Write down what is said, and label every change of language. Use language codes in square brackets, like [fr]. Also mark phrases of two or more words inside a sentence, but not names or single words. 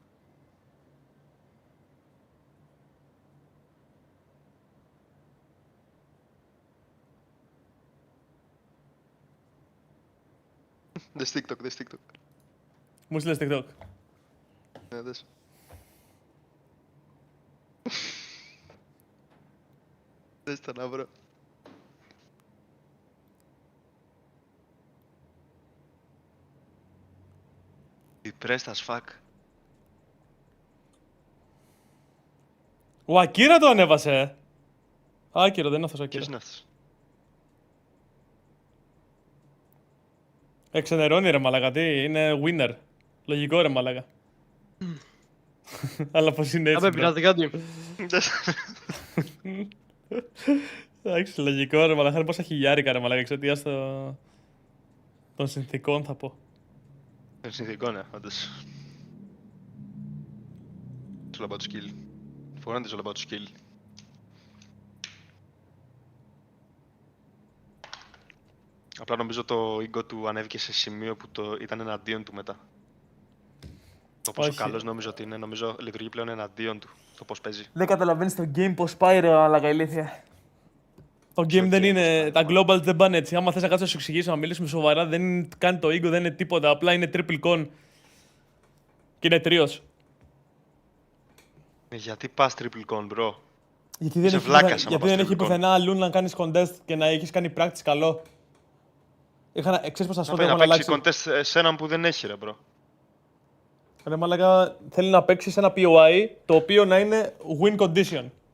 [el] Δες TikTok, δες TikTok. Μου στείλες TikTok. Ναι, δες. Δες τα να βρω. [en] Depressed as fuck. [el] Ο Ακύρα το ανέβασε. Άκυρο, δεν είναι αυτός ο Ακύρα. Ποιος είναι αυτός? Εξενερώνει ρε μαλάκα, τι, είναι winner. Λογικό ρε μαλάκα. Αλλά πως είναι έτσι. Άμπε, πειράζει κάτι. Εντάξει, λογικό ρε μαλάκα, είναι πόσα χιλιάρικα ρε μαλάκα, εξαιτίας των συνθηκών θα πω. Των συνθηκών, ναι, όντως. [en] It's all about skill. [el] Φοράνε [en] it's all about skill. [el] Απλά νομίζω το ego του ανέβηκε σε σημείο που ήταν εναντίον του μετά. Το πόσο καλός νομίζω ότι είναι, νομίζω λειτουργεί πλέον εναντίον του, το πώς παίζει. Δεν καταλαβαίνεις το game πώς πάει ρε μαλάκα, ηλίθεια. Το game δεν είναι, τα globals δεν πάνε έτσι. Άμα θες να κάτσω να σου εξηγήσω, να μιλήσουμε σοβαρά, δεν κάνει το ego, δεν είναι τίποτα. Απλά είναι [en] triple con. [el] Και είναι τρίος. Γιατί πας [en] triple con, [el] bro? Γιατί δεν έχει πουθενά αλλού να κάνεις contest και να έχεις κάνει practice καλό. Ξέρεις πώς θα σου πω, να παίξει contest σε έναν που δεν έχει ρε, bro. Ρε μαλάκα, θέλει να παίξει σε ένα POI, το οποίο να είναι [en] win condition.